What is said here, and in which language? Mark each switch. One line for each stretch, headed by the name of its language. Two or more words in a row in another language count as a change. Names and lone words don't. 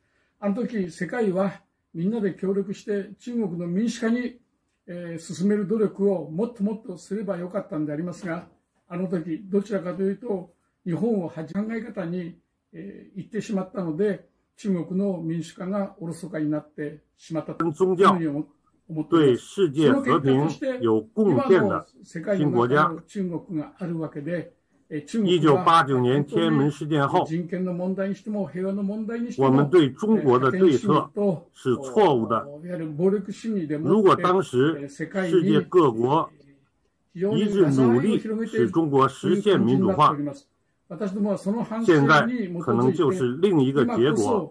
Japanese: あの時、世界はみんなで協力して中国の民主化に進める努力をもっともっとすればよかったんでありますが、あの時、どちらかというと、日本を考え方に行ってしまったので、中国の民主化がおろそかになってしまったと
Chinese: 宗教对世界和平有贡献的新国家。1989年天安门事件后，我们对中国的对策是错误的。如果当时世界各国一致努力使中国实现民主化，现在可能就是另一个结果。